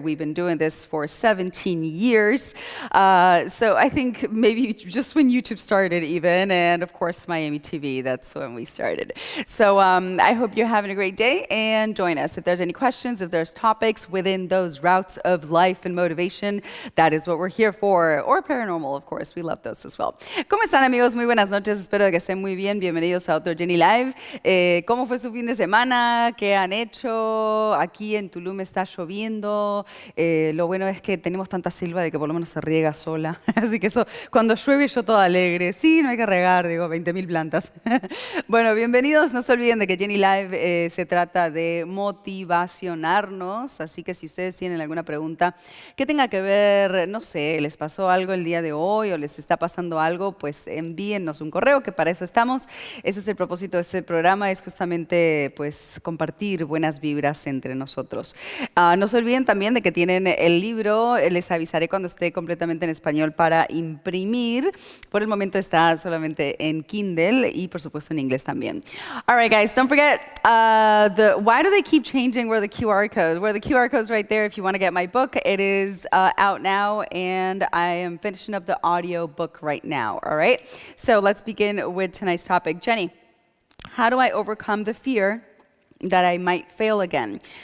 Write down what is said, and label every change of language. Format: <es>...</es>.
<en>We've been doing this for 17 years. So I think maybe just when YouTube started even, and of course Miami TV, that's when we started. So I hope you're having a great day and join us. If there's any questions, if there's topics within those routes of life and motivation, that is what we're here for. Or paranormal, of course. We love those as well.</en> <es>¿Cómo están, amigos? Muy buenas noches. Espero que estén muy bien. Bienvenidos a otro Jenny Live. ¿Cómo fue su fin de semana? ¿Qué han hecho? Aquí en Tulum está lloviendo. Lo bueno es que tenemos tanta selva de que por lo menos se riega sola. Así que eso, cuando llueve yo toda alegre. Sí, no hay que regar, digo, 20.000 plantas. Bueno, bienvenidos. No se olviden de que Jenny Live se trata de motivacionarnos. Así que si ustedes tienen alguna pregunta que tenga que ver, no sé, les pasó algo el día de hoy o les está pasando algo, pues envíennos un correo, que para eso estamos. Ese es el propósito de este programa, es justamente pues compartir buenas vibras entre nosotros. No se olviden también de que tienen el libro, les avisaré cuando esté completamente en español para imprimir. Por el momento está solamente en Kindle y por supuesto en inglés también.</es> <en>All right, guys, don't forget, why do they keep changing where the QR codes? Where the QR code's right there if you want to get my book. It is out now, and I am finishing up the audio book right now, all right? So let's begin with tonight's topic. Jenny, how do I overcome the fear that I might fail again?</en>